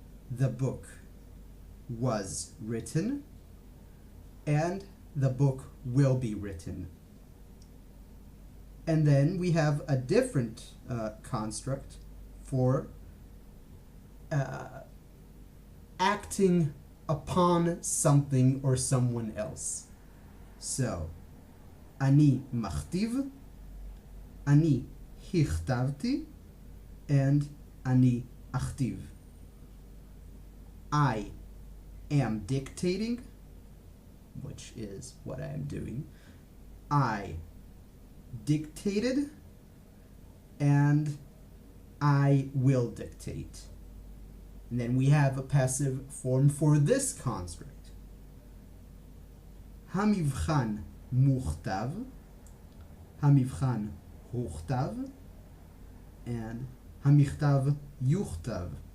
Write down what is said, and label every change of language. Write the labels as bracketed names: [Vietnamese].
[English] The book was written. And the book will be written. And then we have a different construct for acting upon something or someone else. [Hebrew] So, אני מכתיב, אני הכתבתי, and אני אכתיב. [English] I am dictating, which is what I am doing. I dictated, and I will dictate. And then we have a passive form for this construct. [Hebrew] המבחן מוכתב, המבחן הוכתב, and המכתב יוכתב.